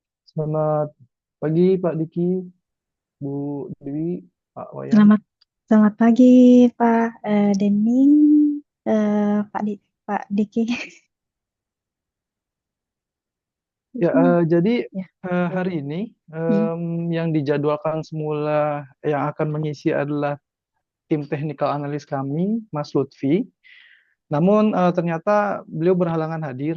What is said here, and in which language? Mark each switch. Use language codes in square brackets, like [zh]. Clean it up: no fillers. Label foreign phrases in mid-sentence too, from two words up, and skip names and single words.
[id] Selamat pagi Pak Diki, Bu Dewi, Pak Wayan. Selamat selamat pagi Pak Dening, Pak Diki. Ya, jadi Ya. hari ini Hmm, yang dijadwalkan semula yang akan mengisi adalah tim technical analis kami, Mas Lutfi. Namun ternyata beliau berhalangan hadir,